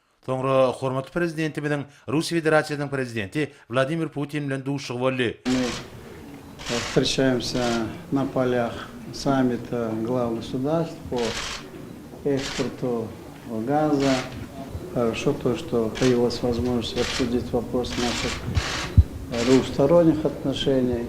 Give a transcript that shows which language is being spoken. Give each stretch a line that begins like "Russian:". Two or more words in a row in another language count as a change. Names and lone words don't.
Turkmen: Sonra hormatly prezidenti bilen Russiya Federatsiyasынын президенти Владимир Путин bilen duşugy boldy.
Russian: Мы встречаемся на полях саммита глав государств по экспорту газа. Хорошо то, что появилась возможность обсудить вопрос наших двухсторонних отношений.